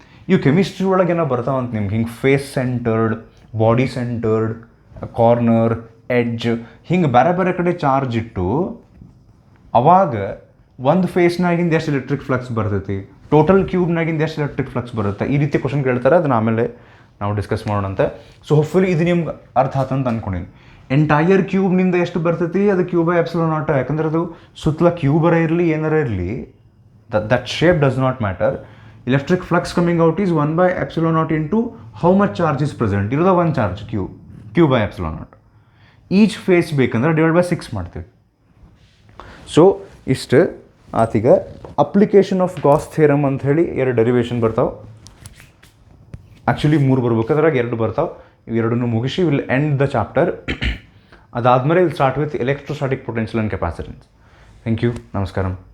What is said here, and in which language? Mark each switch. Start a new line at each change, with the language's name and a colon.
Kannada: ಇವು ಕೆಮಿಸ್ಟ್ರಿ ಒಳಗೆ ಏನೋ ಬರ್ತಾವಂತ ನಿಮ್ಗೆ, ಹಿಂಗೆ face centred, body centred, corner, edge, ಹಿಂಗೆ ಬೇರೆ ಬೇರೆ ಕಡೆ ಚಾರ್ಜ್ ಇಟ್ಟು ಅವಾಗ ಒಂದು ಫೇಸ್ನಾಗಿಂದ ಎಷ್ಟು ಎಲೆಕ್ಟ್ರಿಕ್ ಫ್ಲಕ್ಸ್ ಬರ್ತೈತಿ, ಟೋಟಲ್ ಕ್ಯೂಬ್ನಾಗಿಂದ ಎಷ್ಟು ಎಲೆಕ್ಟ್ರಿಕ್ ಫ್ಲಕ್ಸ್ ಬರುತ್ತೆ, ಈ ರೀತಿ ಕ್ವಶನ್ ಕೇಳ್ತಾರೆ. ಅದನ್ನ ಆಮೇಲೆ ನಾವು ಡಿಸ್ಕಸ್ ಮಾಡೋಣಂತೆ. ಸೊ ಹೋಪ್ಫುಲಿ ಇದು ನಿಮ್ಗೆ ಅರ್ಥ ಆತಂತ ಅಂದ್ಕೊಂಡಿನಿ. ಎಂಟೈರ್ ಕ್ಯೂಬ್ನಿಂದ ಎಷ್ಟು ಬರ್ತೈತಿ ಅದು ಕ್ಯೂ ಬೈ ಎಪ್ಸಿಲಾನ್ ನಾಟ್. ಯಾಕಂದ್ರೆ ಅದು ಸುತ್ತಲ ಕ್ಯೂಬರ ಇರಲಿ ಏನಾರ ಇರಲಿ,
English: That shape does not matter. electric flux coming out is 1 by epsilon naught into how much charge is present.
Kannada: ಇರೋದ ಒಂದು charge q by epsilon naught. Each face ಬೇಕಂದ್ರೆ ಡಿವೈಡ್ ಬೈ 6 ಮಾಡ್ತೀವಿ. ಸೊ ಇಷ್ಟು ಆತೀಗ ಅಪ್ಲಿಕೇಶನ್ ಆಫ್ ಗಾಸ್ ಥಿಯರಮ್ ಅಂತ ಹೇಳಿ 2 derivation ಬರ್ತಾವೆ. Actually 3 ಬರ್ಬೇಕು, ಅದ್ರಾಗ 2 ಬರ್ತಾವೆ. ಇವೆರಡನ್ನೂ ಮುಗಿಸಿ
English: Will end the chapter. ಅದಾದಮೇಲೆ will start with electrostatic potential and capacitance. Thank you, ನಮಸ್ಕಾರ.